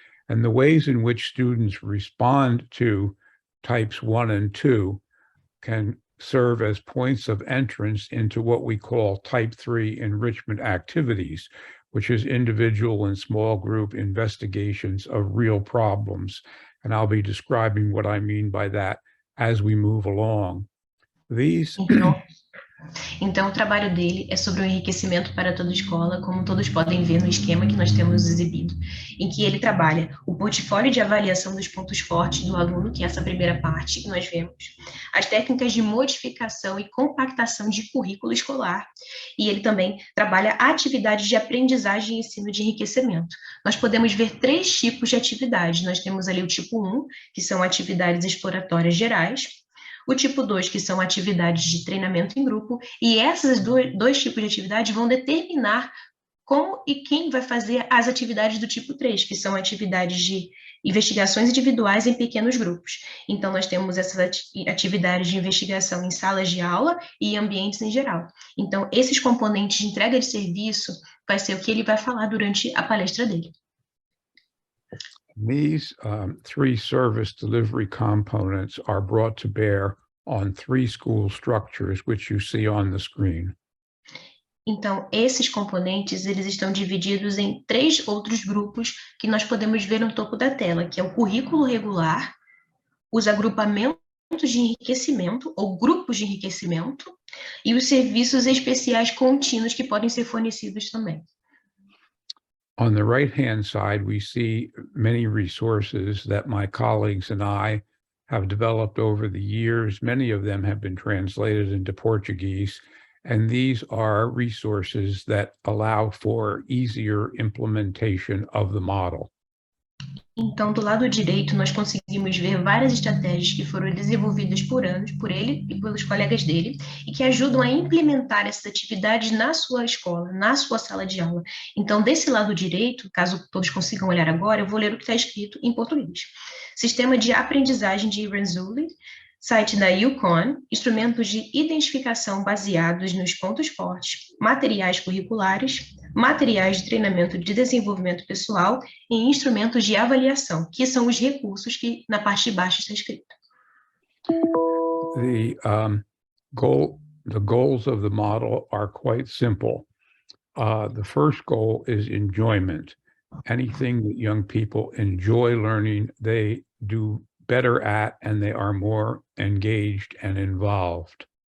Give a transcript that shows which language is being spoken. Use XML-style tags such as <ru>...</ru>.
<en>And the ways in which students respond to types 1 and 2 can serve as points of entrance into what we call type 3 enrichment activities, which is individual and small group investigations of real problems. And I'll be describing what I mean by that as we move along. These</en> <pt>Então, o trabalho dele é sobre o enriquecimento para toda a escola, como todos podem ver no esquema que nós temos exibido, em que ele trabalha o portfólio de avaliação dos pontos fortes do aluno, que é essa primeira parte que nós vemos, as técnicas de modificação e compactação de currículo escolar, e ele também trabalha atividades de aprendizagem e ensino de enriquecimento. Nós podemos ver três tipos de atividades. Nós temos ali o tipo 1, que são atividades exploratórias gerais, o tipo 2, que são atividades de treinamento em grupo, e esses dois tipos de atividades vão determinar como e quem vai fazer as atividades do tipo 3, que são atividades de investigações individuais em pequenos grupos. Então, nós temos essas atividades de investigação em salas de aula e ambientes em geral. Então, esses componentes de entrega de serviço vai ser o que ele vai falar durante a palestra dele.</pt> <en>These three service delivery components are brought to bear on three school structures, which you see on the screen.</en> <pt>Então, esses componentes, eles estão divididos em três outros grupos que nós podemos ver no topo da tela, que é o currículo regular, os agrupamentos de enriquecimento, ou grupos de enriquecimento, e os serviços especiais contínuos que podem ser fornecidos também.</pt> <en>On the right-hand side, we see many resources that my colleagues and I have developed over the years. Many of them have been translated into Portuguese, and these are resources that allow for easier implementation of the model.</en> <pt>Então, do lado direito, nós conseguimos ver várias estratégias que foram desenvolvidas por anos, por ele e pelos colegas dele, e que ajudam a implementar essas atividades na sua escola, na sua sala de aula. Então, desse lado direito, caso todos consigam olhar agora, eu vou ler o que está escrito em português. Sistema de aprendizagem de Renzulli, site da UConn, instrumentos de identificação baseados nos pontos fortes, materiais curriculares, materiais de treinamento de desenvolvimento pessoal e instrumentos de avaliação, que são os recursos que na parte de baixo está escrito.</pt> <en>The goals of the model are quite simple. The first goal is enjoyment. Anything that young people enjoy learning, they do better at, and they are more engaged and involved.</en>